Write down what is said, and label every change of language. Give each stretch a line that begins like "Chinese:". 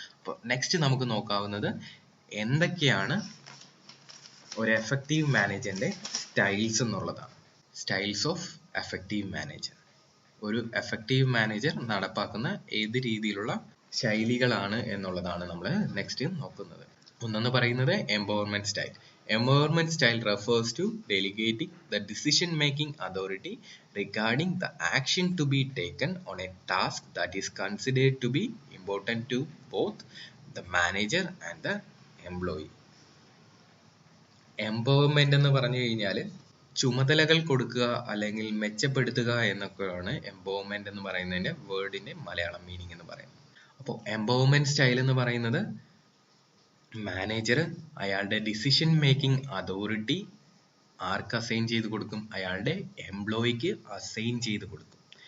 Malayalam: അപ്പോൾ നെക്സ്റ്റ് നമുക്ക് നോക്കാവുന്നത് എന്തൊക്കെയാണ് ഒരു എഫക്റ്റീവ് മാനേജറിന്റെ സ്റ്റൈൽസ് എന്നുള്ളതാണ്. Styles of effective manager. ഒരു എഫക്റ്റീവ് മാനേജർ നടപ്പാക്കുന്ന ഏത് രീതിയിലുള്ള ശൈലികളാണ് എന്നുള്ളതാണ് നമ്മൾ നെക്സ്റ്റ് നോക്കുന്നത്. ഒന്നെന്ന് പറയുന്നത് empowerment style.
English: Empowerment style refers to delegating the decision-making authority regarding the action to be taken on a task that is considered to be important to both the manager and the employee.
Malayalam: Empowerment എന്ന് പറഞ്ഞു കഴിഞ്ഞാൽ ചുമതലകൾ കൊടുക്കുക അല്ലെങ്കിൽ മെച്ചപ്പെടുത്തുക എന്നൊക്കെയാണ് empowerment എന്ന് പറയുന്നതിന്റെ വേർഡിന്റെ മലയാളം മീനിങ് എന്ന് പറയുന്നത്. അപ്പോൾ എംപവർമെന്റ് സ്റ്റൈൽ എന്ന് പറയുന്നത് മാനേജർ അയാളുടെ ഡിസിഷൻ മേക്കിംഗ് അതോറിറ്റി ആർക്ക് അസൈൻ ചെയ്ത് കൊടുക്കും, അയാളുടെ എംപ്ലോയിക്ക് അസൈൻ ചെയ്ത് കൊടുക്കും.